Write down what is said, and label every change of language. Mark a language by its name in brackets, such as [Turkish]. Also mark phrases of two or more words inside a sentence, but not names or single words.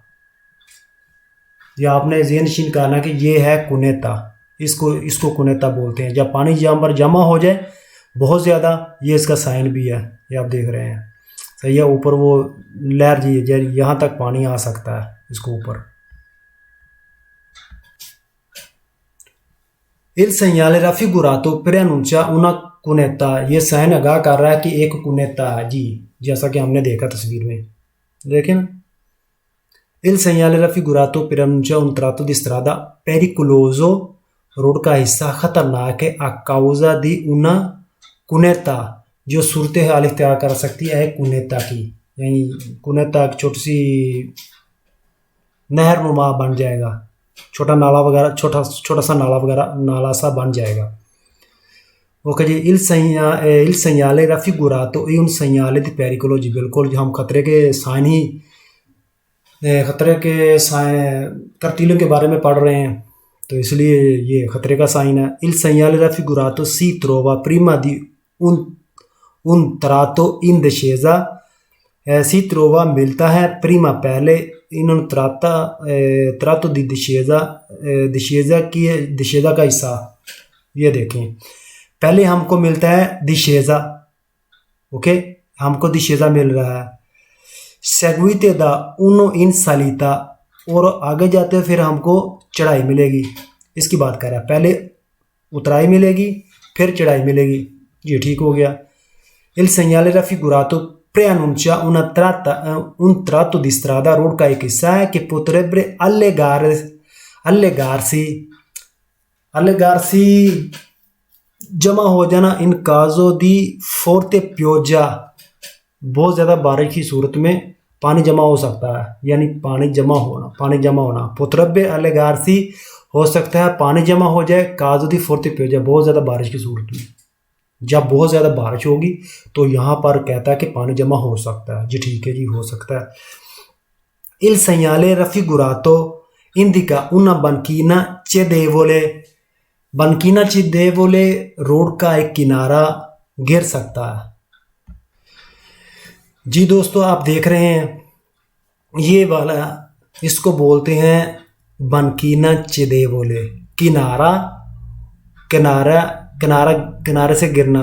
[Hindi] या आपने ज़हन नशीन करना कि ये है कुनेता, इसको कुनेता बोलते हैं। जब पानी यहाँ पर जमा हो जाए बहुत ज़्यादा, ये इसका साइन भी है, ये आप देख रहे हैं सही है। ऊपर वो लहर जी यहाँ तक पानी आ सकता है इसको ऊपर। [Italian] Il segnale raffigurato preannuncia una cunetta, [Hindi] ये साइन आगाह कर रहा है कि एक कुनेता है जी, जैसा कि हमने देखा तस्वीर में, देखें ना। [Italian] Il segnale raffigurato preannuncia un tratto di strada pericoloso, [Hindi] रोड का हिस्सा खतरनाक है, [Italian] a causa di una cunetta, [Hindi] जो सूरत हाल इख्तियार कर सकती है कुनेता की, यानी कुनेता एक छोटी सी नहर नुमा बन जाएगा, छोटा नाला वगैरह, छोटा सा नाला सा बन जाएगा। ओके जी। [Italian] il segnale raffigurato è un segnale di pericolo, [Hindi] जी बिल्कुल, हम खतरे के तरतीलों के बारे में पढ़ रहे हैं, तो इसलिए ये खतरे का साइन है। [Italian] il segnale raffigurato si trova prima di un tratto in discesa, si trova [Hindi] मिलता है, prima पहले, [Italian] in un tratto di discesa [Hindi] का हिस्सा, ये देखें, पहले हमको मिलता है discesa, ओके, हमको discesa मिल रहा है। [Italian] seguite da uno in salita, [Hindi] और आगे जाते फिर हमको चढ़ाई मिलेगी, इसकी बात कर रहा है, पहले उतराई मिलेगी फिर चढ़ाई मिलेगी, ये ठीक हो गया। [Italian] il segnale raffigurato preannuncia un tratto di strada, [Hindi] रोड का एक हिस्सा है, कि [Italian] potrebbe allegarsi [Hindi] जमा हो जाना, [Italian] in caso di forte pioggia, [Hindi] बहुत ज़्यादा बारिश की सूरत में पानी जमा हो सकता है, यानी पानी जमा होना। [Italian] potrebbe allegarsi [Hindi] हो सकता है पानी जमा हो जाए, [Italian] caso di forte pioggia, [Hindi] बहुत ज़्यादा बारिश की सूरत में, जब बहुत ज़्यादा बारिश होगी तो यहाँ पर कहता है कि पानी जमा हो सकता है, जी ठीक है जी, हो सकता है। [Italian] il segnale raffigurato indica una banchina cedevole, banchina cedevole, [Hindi] रोड का एक किनारा गिर सकता है। जी दोस्तों, आप देख रहे हैं ये वाला, इसको बोलते हैं [Italian] banchina cedevole, [Hindi] किनारे से गिरना।